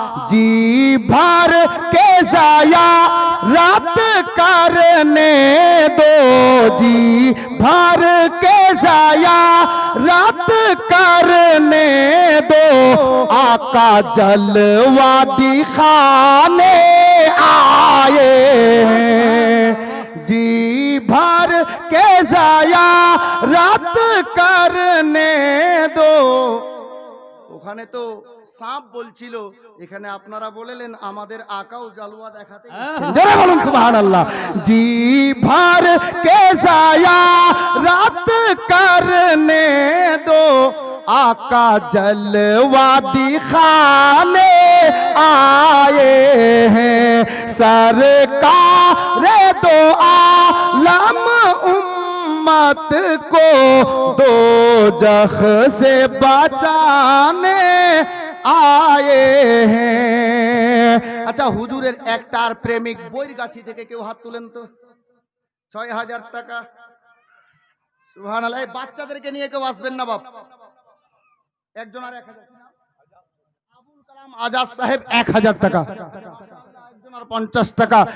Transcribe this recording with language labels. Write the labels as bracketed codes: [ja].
[hi] जी भर के जाया रात करने दो, जी भर के जाया रात करने दो, आका जलवा दिखाने आए हैं, जी भर के जाया रात करने दो। [bn] ওখানে তো সাপ বলছিল, এখানে আপনারা বললেন আমাদের আকাও জালওয়া দেখাতে এসেছেন, জোরে বলুন সুবহানাল্লাহ। [hi] জি ভর কে জায়া রাত করনে দো, आका जलवा दिखाने आए हैं, सरकार दो आलम उम्मत को दो जख से बचाने आए हैं। [bn] अच्छा হুজুরের একটার প্রেমিক বৈরগাছি থেকে কেউ হাত তুলেন তো, ৬০০০ টাকা। সুবহানাল্লাহ। এই বাচ্চাদেরকে নিয়ে কেউ আসবেন না বাপ, একজন আর ১০০০, আবুল কালাম আজাদ সাহেব ১০০০ টাকা, একজন আর ৫০ টাকা।